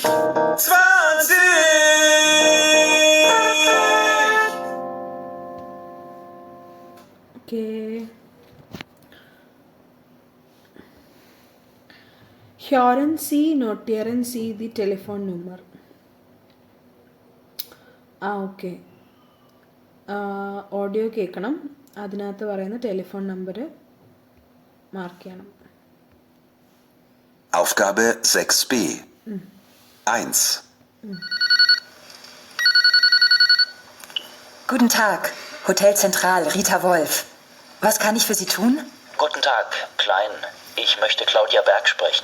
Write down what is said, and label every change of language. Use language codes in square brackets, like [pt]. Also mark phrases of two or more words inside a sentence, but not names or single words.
[en] 20! Okay. Hear and see, not hear and see the telephone number. [ml] ഓക്കെ. ഓഡിയോ കേൾക്കണം, അതിനകത്ത് പറയുന്ന ടെലിഫോൺ നമ്പർ മാർക്ക് ചെയ്യണം. [de] Aufgabe 6b. 1. Guten Tag, Hotel Zentral, Rita Wolf. Was kann ich für Sie tun? Guten Tag, Klein. Ich möchte Claudia Berg sprechen.